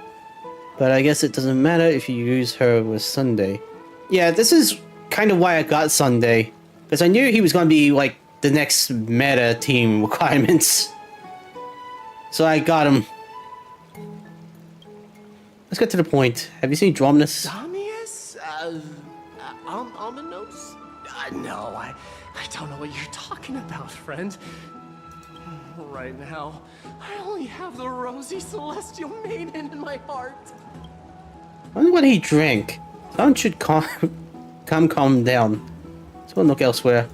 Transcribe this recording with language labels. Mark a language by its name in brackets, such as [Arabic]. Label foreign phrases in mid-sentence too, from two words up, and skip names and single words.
[English] But I guess it doesn't matter if you use her with Sunday. Yeah, this is kind of why I got Sunday, because I knew he was going to be like the next meta team requirements. So I got him. Let's get to the point. Have you seen Dromnus? Damius? Ominos? No, I don't know what you're talking about, friend. Right now, I only have the rosy celestial maiden in my heart. I wonder what he drank. Someone should calm down. Let's go and look elsewhere.